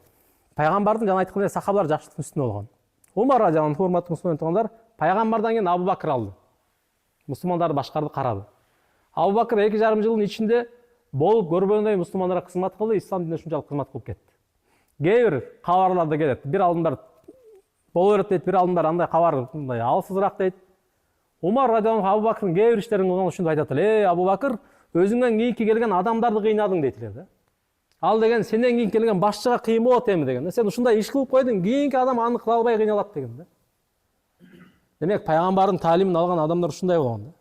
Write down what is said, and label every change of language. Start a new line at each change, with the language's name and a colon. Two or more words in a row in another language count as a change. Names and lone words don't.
Kyrgyz: Пайгамбардын жана айткандай сахабалар жакшылыктын үстүндө болгон. Умар
Arabic: رضي الله عنه,
Kyrgyz: урматтуу мусулман туугандар, пайгамбардан кийин Абу Бакыр алды. Мусулмандарды башкарды, карады. Абу Бакыр 2,5 жылдын ичинде болуп көрбөгөндөй мусулмандарга кызмат кылды, ислам динине ушунчалык кызмат кылып кетти. Кээ бир кабарларда келет. Бир алдымдар боло берет дейт, бир алдымдар андай кабар мындай алсызыраак дейт. Умар
Arabic: رضي الله عنه
Kyrgyz: Абу Бакырдын кээ бир иштерин кылган ушинтип айтат эле: Абу Бакыр, өзүңдөн кийинки келген адамдарды кыйнадың дейт эле да. Ал деген сенден кийин келген башчыга кыйын болот эми деген. Сен ушундай иш кылып койдуң, кийинки адам аны кыла албай кыйналат деген да. Демек, пайгамбардын таалимин алган адамдар ушундай болгон да.